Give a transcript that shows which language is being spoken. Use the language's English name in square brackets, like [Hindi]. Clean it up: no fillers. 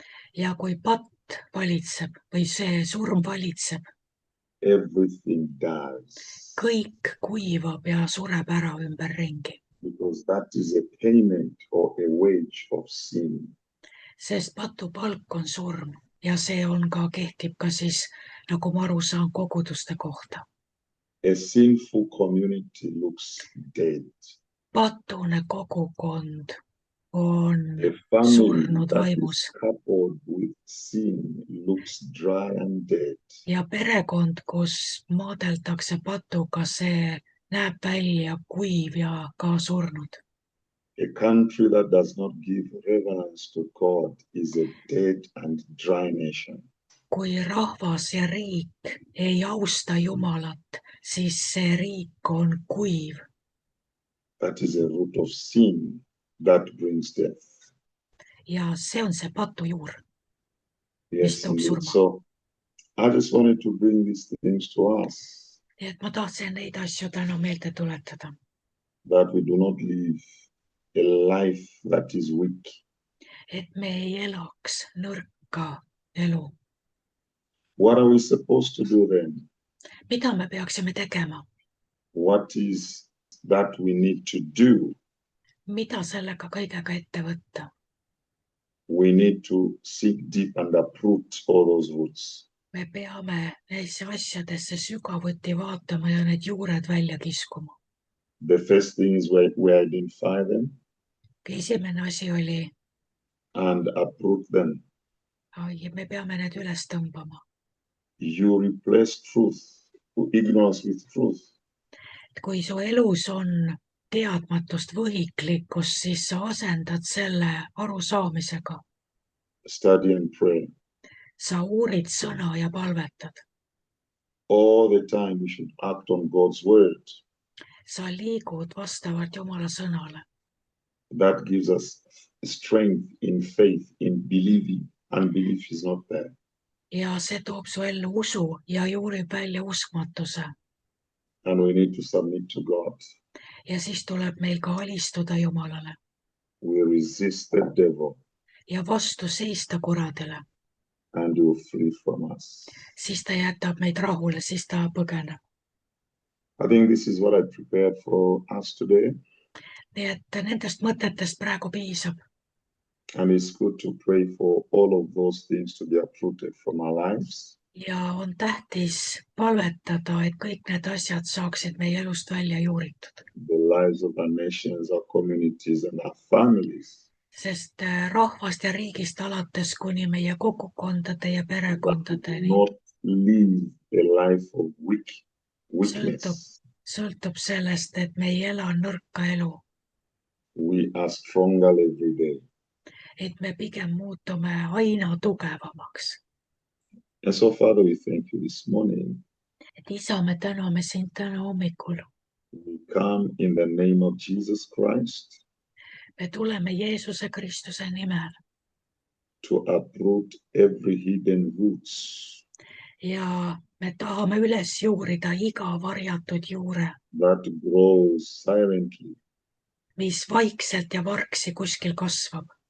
[Estonian] Ja kui patt valitseb või see surm valitseb. [English] Everything dies. [Estonian] Kõik kuivab ja sureb ära ümberringi. [English] Because that is a payment or a wage of sin. [Estonian] Sest patu palk on surm ja see on ka, kehtib ka siis, nagu ma aru saan, koguduste kohta. [English] A sinful community looks dead. [Estonian] Patune kogukond on [English] A family [Estonian] surnud [English] that [Estonian] vaimus. [English] is coupled with sin looks dry and dead. [Estonian] Ja perekond, kus maadeldakse patuga, see näeb välja kuiv ja ka surnud. [English] A country that does not give reverence to God is a dead and dry nation. [Estonian] Kui rahvas ja riik ei austa Jumalat, siis see riik on kuiv. [English] That is a root of sin that brings death. [Estonian] Ja see on see patu juur. [English] Yes, [Estonian] toob surma. [English] so I just wanted to bring these things to us. [Estonian] Nii et ma tahtsin neid asju täna meelde tuletada. [English] That we do not live a life that is weak. [Estonian] Et me ei elaks nõrka elu. [English] What are we supposed to do then? [Estonian] Mida me peaksime tegema? [English] What is that we need to do? [Estonian] Mida sellega kõigega ette võtta? [English] We need to seek deep and uproot all those roots. [Estonian] Me peame neisse asjadesse sügavuti vaatama ja need juured välja kiskuma. [English] The first thing is we identify them. [Estonian] Esimene asi oli, [English] And uproot them. [Estonian] me peame need üles tõmbama. [English] You replace ignorance with truth. [Estonian] Kui su elus on teadmatust võhiklikkust, siis sa asendad selle arusaamisega. [English] Study and pray. [Estonian] Sa uurid sõna ja palvetad. [English] All the time we should act on God's word. [Estonian] Sa liigud vastavalt Jumala sõnale. [English] That gives us strength in faith, in believing. Unbelief is not there. [Estonian] Ja see toob su ellu usu ja juurib välja uskmatuse. [English] And we need to submit to God. [Estonian] Ja siis tuleb meil ka alistuda Jumalale. [English] We resist the devil. [Estonian] Ja vastu seista kuradele. [English] and He will flee from us. [Estonian] siis ta jätab meid rahule, siis ta põgeneb. [English] I think this is what I prepared for us today. [Estonian] nii et nendest mõtetest praegu piisab. [English] And it's good to pray for all of those things to be uprooted from our lives. [Estonian] ja on tähtis palvetada, et kõik need asjad saaksid meie elust välja juuritud. [English] The lives of our nations, our communities, and our families. [Estonian] Sest rahvast ja riigist alates kuni meie kogukondade ja perekondadeni [English] Not live a life of weakness. [Estonian] sõltub sellest, et me ei ela nõrka elu, [English] We are stronger every day. [Estonian] et me pigem muutume aina tugevamaks. [English] And so, Father, we thank you this morning. [Estonian] Et isa, me täname sind täna hommikul. [English] We come in the name of Jesus Christ [Estonian] Me tuleme Jeesuse Kristuse nimel [English] to uproot every hidden roots [Estonian] ja me tahame üles juurida iga varjatud juure, [English] that grows silently, [Estonian] mis vaikselt ja vargsi kuskil kasvab,